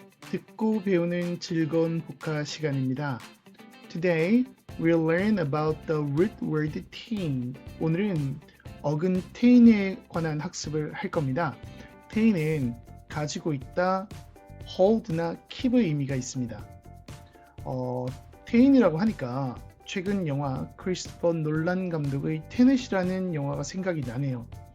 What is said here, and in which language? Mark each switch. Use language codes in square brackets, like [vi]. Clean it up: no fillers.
[ko] 듣고 배우는 즐거운 복화 시간입니다. [en] Today, we'll learn about the root word tain. [ko] 오늘은 어근 tain에 관한 학습을 할 겁니다. tain은 가지고 있다, hold나 keep의 의미가 있습니다. tain이라고 하니까 최근 영화 크리스토퍼 놀란 감독의 테넷이라는 영화가 생각이 나네요.